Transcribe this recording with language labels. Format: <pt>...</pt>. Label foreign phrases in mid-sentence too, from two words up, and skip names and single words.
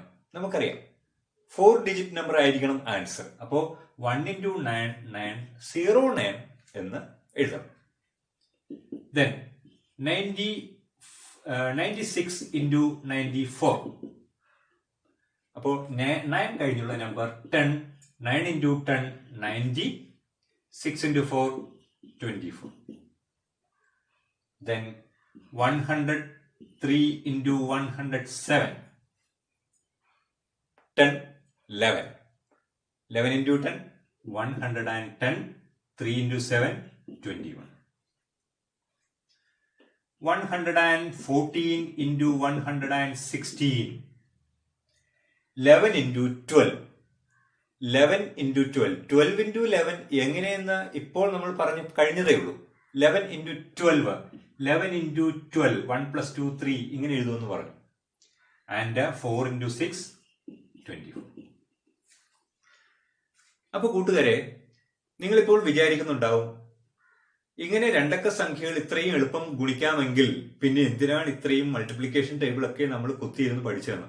<ml>നമുക്കറിയാം 4</ml> <en>digit number</en> <ml>ആയിരിക്കണം ആൻസർ. അപ്പോ 1 into 9 909 എന്ന് എഴുതാം.</ml> <en>Then 96 into 94.</en> <ml>അപ്പോൾ 9 കഴിഞ്ഞുള്ള നമ്പർ 10.</ml> <en>9 into 10 90. 6 into 4 24. Then 103 into 107. 10 11. 11 into 10 110. 3 into 7 21. 114 into 116. 11 into 12. 11 into 12.</en> <ml>12 into 11 എങ്ങനെയെന്ന് ഇപ്പോൾ നമ്മൾ പറഞ്ഞു കഴിഞ്ഞതേ ഉള്ളൂ.</ml> <en>11 into 12. 11 into 12.</en> <ml>1 plus 2 3 ഇങ്ങനെ എഴുതുമെന്ന് പറഞ്ഞു. ആൻഡ് 4 into 6 24. അപ്പൊ കൂട്ടുകാരെ, നിങ്ങളിപ്പോൾ വിചാരിക്കുന്നുണ്ടാവും, ഇങ്ങനെ രണ്ടക്ക സംഖ്യകൾ ഇത്രയും എളുപ്പം ഗുണിക്കാമെങ്കിൽ പിന്നെ എന്തിനാണ് ഇത്രയും</ml> <en>multiplication table</en> <ml>ഒക്കെ നമ്മൾ കുത്തിയിരുന്ന് പഠിച്ചതെന്ന്.</ml>